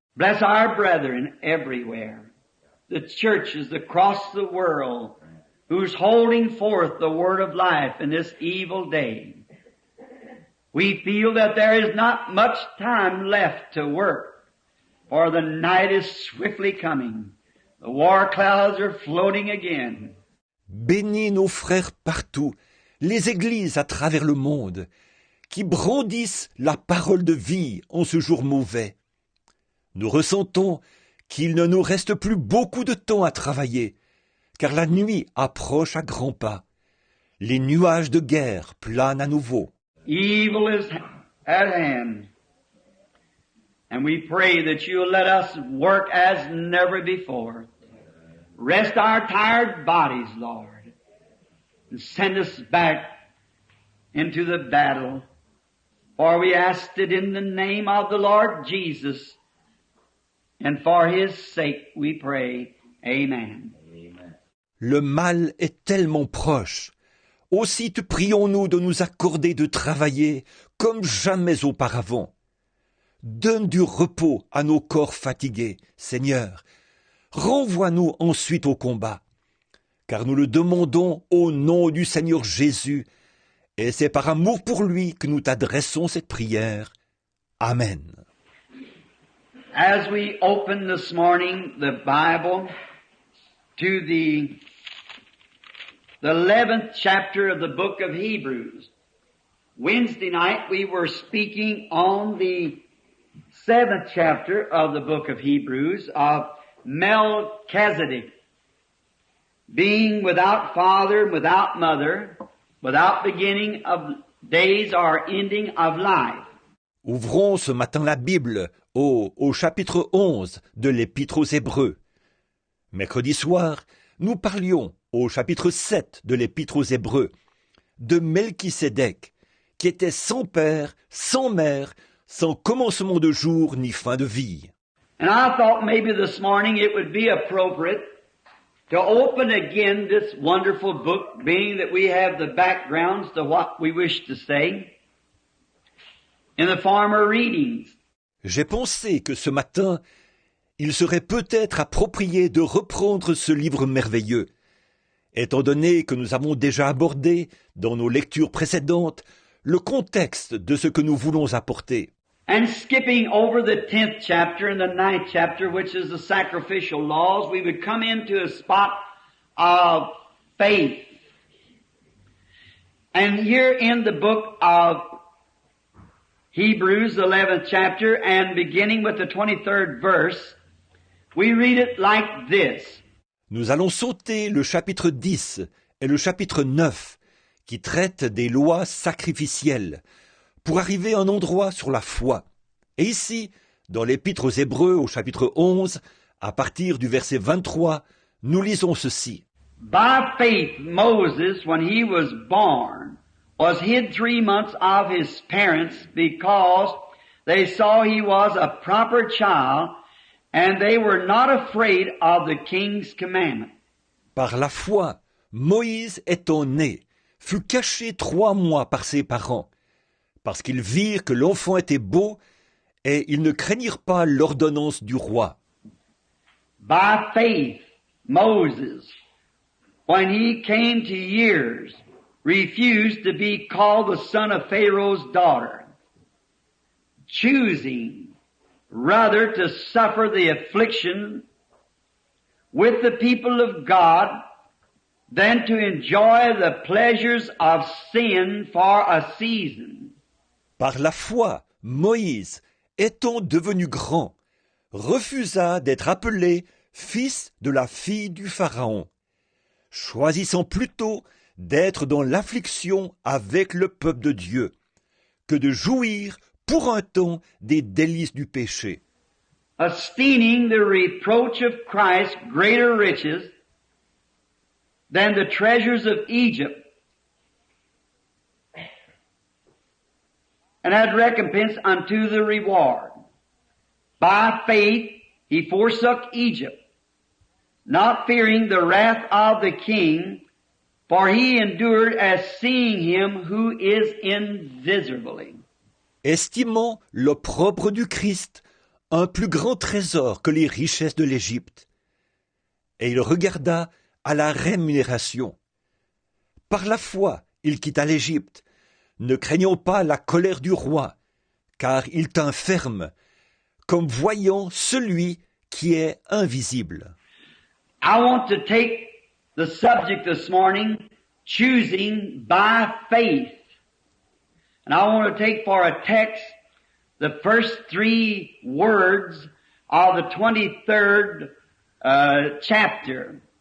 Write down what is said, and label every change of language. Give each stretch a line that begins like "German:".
English: Bless our brethren everywhere, the churches across the world, who's holding forth the word of life in this evil day. We feel that there is not much time left to work, for the night is swiftly coming. The war clouds are floating again.
French: Bénis nos frères partout, les églises à travers le monde, qui brandissent la parole de vie en ce jour mauvais. Nous ressentons qu'il ne nous reste plus beaucoup de temps à travailler, car la nuit approche à grands pas. Les nuages de guerre planent à nouveau.
English: Evil is at hand. And we pray that you'll let us work as never before. Rest our tired bodies, Lord, and send us back into the battle. For we asked it in the name of the Lord Jesus, and for His sake we pray. Amen.
French: Le mal est tellement proche. Aussi te prions-nous de nous accorder de travailler comme jamais auparavant. Donne du repos à nos corps fatigués, Seigneur. Renvoie-nous ensuite au combat, car nous le demandons au nom du Seigneur Jésus, et c'est par amour pour lui que nous t'adressons cette prière. Amen.
English: As we open this morning the Bible to the 11th chapter of the book of Hebrews. Wednesday night we were speaking on the 7th chapter of the book of Hebrews of Melchizedek, being without father, without mother, without beginning of days or ending of life.
French: Ouvrons ce matin la Bible au chapitre 11 de l'Épître aux Hébreux. Mercredi soir, nous parlions au chapitre 7 de l'Épître aux Hébreux de Melchisédek, qui était sans père, sans mère, sans commencement de jour ni fin de vie.
English: And I thought maybe this morning it would be appropriate to open again this wonderful book, being that we have the backgrounds to what we wish to say in the former readings.
French: J'ai pensé que ce matin, il serait peut-être approprié de reprendre ce livre merveilleux, étant donné que nous avons déjà abordé, dans nos lectures précédentes, le contexte de ce que nous voulons apporter.
English: And skipping over the 10th chapter and the 9th chapter, which is the sacrificial laws, we would come into a spot of faith. And here in the book of Hebrews, the 11th chapter, and beginning with the 23rd verse, we read it like this.
French: Nous allons sauter le chapitre 10 et le chapitre 9, qui traitent des lois sacrificielles, pour arriver à un endroit sur la foi. Et ici, dans l'Épître aux Hébreux au chapitre 11, à partir du verset 23, nous lisons ceci.
English: By faith Moses, when he was born, was hid 3 months of his parents because they saw he was a proper child and they were not afraid of the king's commandment.
French: Par la foi, Moïse étant né, fut caché 3 mois par ses parents, parce qu'ils virent que l'enfant était beau, et ils ne craignirent pas l'ordonnance du roi.
English: By faith, Moses, when he came to years, refused to be called the son of Pharaoh's daughter, choosing rather to suffer the affliction with the people of God than to enjoy the pleasures of sin for a season.
French: Par la foi, Moïse, étant devenu grand, refusa d'être appelé fils de la fille du Pharaon, choisissant plutôt d'être dans l'affliction avec le peuple de Dieu, que de jouir pour un temps des délices du péché.
English: Esteeming the reproach of Christ greater riches than the treasures of Egypt, and had recompense unto the reward. By faith he forsook Egypt, not fearing the wrath of the king, for he endured as seeing him who is invisible.
French: Estimant l'opprobre du Christ un plus grand trésor que les richesses de l'Égypte. Et il regarda à la rémunération. Par la foi, il quitta l'Égypte, ne craignant pas la colère du roi, car il tint ferme, comme voyant celui qui est invisible.
English: I want to take the subject this morning, choosing by faith. And I want to take for a text the first 3 words of the 23rd chapter.